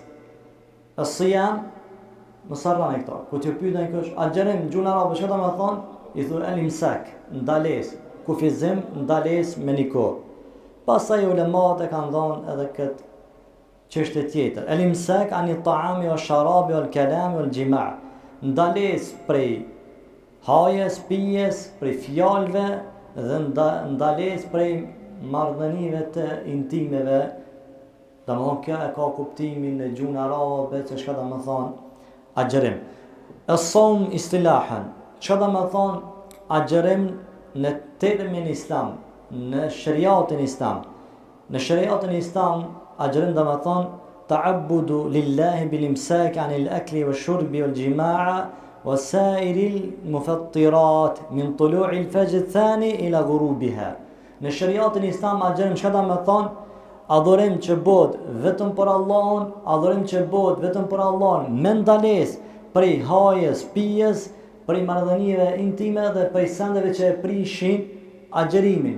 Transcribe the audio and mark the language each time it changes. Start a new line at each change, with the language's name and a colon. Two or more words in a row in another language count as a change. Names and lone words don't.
Arabic: الصيام مصرا këto.
Albanian: Ku ti pyetën kush agjerim në gjuhën arabe, çka do të thonë? I thonë al-imsak, ndalesë. Kufizim, ndales me një kohë. Pastaj ulemat e kanë dhënë edhe këtë çështje tjetër.
Arabic: الإمساك عن الطعام والشراب والكلام والجماع'.
Albanian: Ndales prej hajes, pijes, prej fjalëve dhe ndales prej marrëdhënieve të intimeve. Domethënë kjo e ka kuptimin në gjuhën arabe se çka do të thonë agjerim.
Arabic: الصوم اصطلاحا.
Albanian: Çka do të thonë agjerim në termin islam, në shariatin islam. Në shariatin islam, agjerim do të thonë
Arabic: تعبد لله بالإمساك عن الأكل والشرب والجماع وسائر المفطرات من طلوع الفجر الثاني إلى غروبها.
Albanian: Në shariatin islam, agjerim çka do të thonë adhurim që bëhet vetëm për Allahun, adhurim që bëhet vetëm për Allahun, me ndalesë prej hajes, pijes, prej marrëdhënieve intime dhe prej sendeve që e prishin agjerimin.